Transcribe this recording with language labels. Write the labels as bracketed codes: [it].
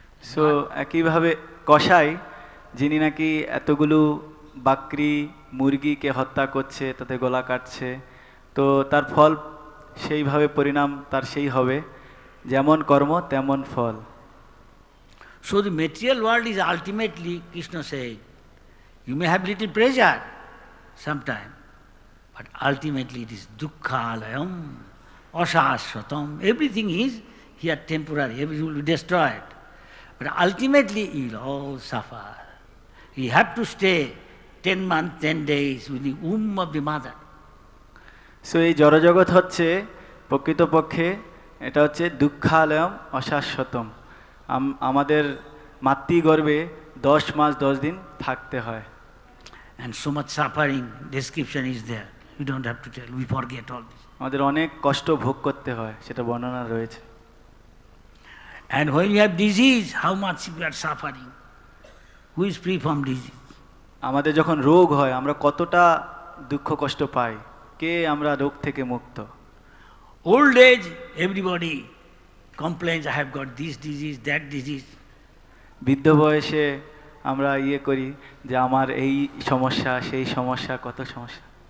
[bn] So একইভাবে কসাই যিনি নাকি এতগুলো বাকরি মুরগিকে হত্যা করছে, তাতে গলা কাটছে, তো তার ফল সেইভাবে পরিণাম তার সেই হবে, যেমন কর্ম তেমন ফল। [en] So the material world is ultimately, Krishna said, you may have little pleasure sometime, but ultimately it is dukkhalayam, asashvatam. Everything is here temporary, everything will be destroyed. But ultimately you will all suffer. You have to stay 10 months, 10 days with the womb of the mother. [bn] So এই জড়জগৎ হচ্ছে প্রকৃতপক্ষে এটা হচ্ছে দুঃখালয়ম অশাশ্বতম। আমাদের মাতৃগর্ভে 10 মাস 10 দিন থাকতে হয়। [en] And so much suffering, description is there. We don't have to tell, we forget all this. [bn] আমাদের অনেক কষ্ট ভোগ করতে হয়, সেটা বর্ণনা রয়েছে। [en] And when you have disease, how much you are suffering? Who is free from disease? [bn] আমাদের যখন রোগ হয় আমরা কতটা দুঃখ কষ্ট পাই, কে আমরা রোগ থেকে মুক্ত? [en] Old age, everybody complains, I have got this disease, that disease. [bn] বৃদ্ধ বয়সে আমরা করি যে আমার এই সমস্যা, সেই সমস্যা, কত সমস্যা।